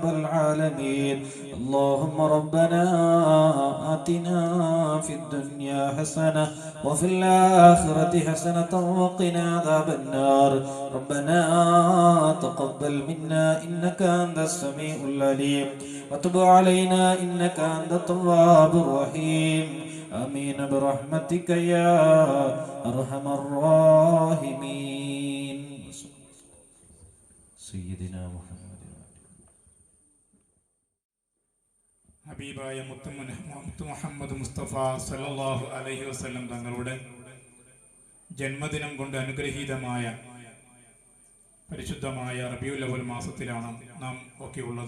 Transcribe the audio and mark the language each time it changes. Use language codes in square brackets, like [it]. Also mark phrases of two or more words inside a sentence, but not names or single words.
[ar] العالمين اللهم ربنا آتنا في الدنيا حسنة وفي الآخرة حسنة وقنا عذاب النار ربنا تقبل منا إنك أنت السميع العليم وتب علينا إنك أنت التواب الرحيم آمين برحمتك يا أرحم الراحمين سيدنا محمد [ml] ഹബീബായ മുത്തു മുഹമ്മദ് മുസ്തഫ [ar] صلى الله عليه وسلم [ml] തങ്ങളുടെ ജന്മദിനം കൊണ്ട് അനുഗ്രഹീതമായ പരിശുദ്ധമായ റബീഉൽ അവ്വൽ മാസത്തിലാണ് നാം ഒക്കെ ഉള്ളത്.